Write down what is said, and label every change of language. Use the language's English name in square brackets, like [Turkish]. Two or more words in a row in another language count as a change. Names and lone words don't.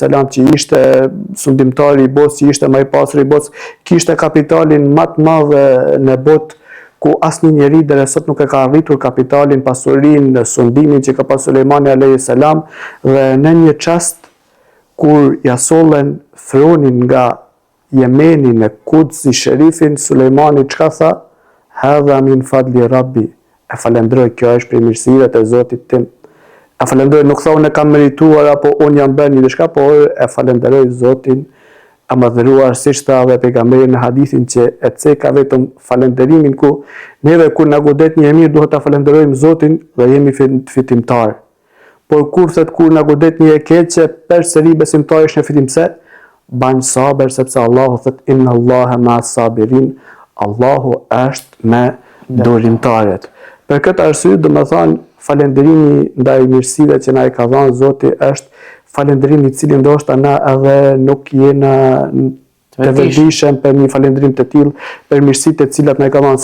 [Albanian] që ishte sundimtari i botës, që ishte më i pasur i botës, kishte kapitalin më të madh në botë, ku asnjë njeri deri sot nuk e ka arritur kapitalin, pasurinë, sundimin që ka pas Sulejmani a.s. Dhe në një çast kur ja sollen fronin nga Jemeni në Quds i sherifin, Sulejmani çka tha? [Arabic] هذا من فضل ربي. [Albanian] E falenderoj, kjo është prej mirësive të Zotit tim. E falenderoj, nuk thonë e kam merituar apo unë jam bërë një diçka, por e falenderoj Zotin e madhëruar, siç tha edhe pejgamberi në hadithin që e ceka vetëm falënderimin ku neve kur na godet një mirë duhet ta falenderojmë Zotin dhe jemi fitimtar. Por kur na godet një e keqe, përsëri besimtari është në fitim pse? Banë sabër sepse Allahu thot [Arabic] إن الله مع الصابرين, [Albanian] Allahu është me durimtarët. Për këtë arsye do të thonë falënderimi ndaj mirësive që na i ka dhënë Zoti është falënderimi i cili ndoshta na edhe nuk jena të vërdishëm për një falënderim të tillë për mirësitë të cilat na i ka dhënë,